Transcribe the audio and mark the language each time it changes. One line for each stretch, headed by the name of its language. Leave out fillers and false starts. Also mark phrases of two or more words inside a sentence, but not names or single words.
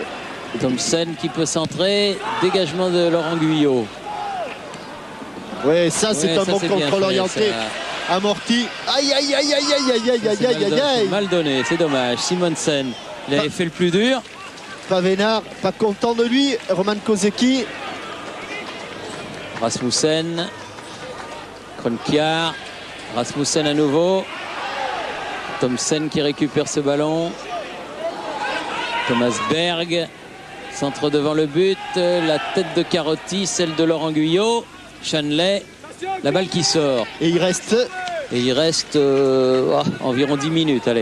French: Thompson qui peut centrer. Dégagement de Laurent Guyot. Ouais, ça c'est Ouais, un ça, bon c'est bien contrôle fait, orienté. ça. Amorti. Aïe, aïe, aïe, aïe, aïe, aïe, aïe, aïe, aïe, aïe, aïe. Mal donné, c'est dommage. Simonsen, il avait fait le plus dur. Pavénard, pas content de lui. Roman Kozeki. Rasmussen. Kroenkiar. Rasmussen à nouveau. Thompson qui récupère ce ballon. Thomas Berg. Centre devant le but. La tête de Carotti, celle de Laurent Guyot. Shanley. La balle qui sort. Et il reste. Environ 10 minutes. Allez.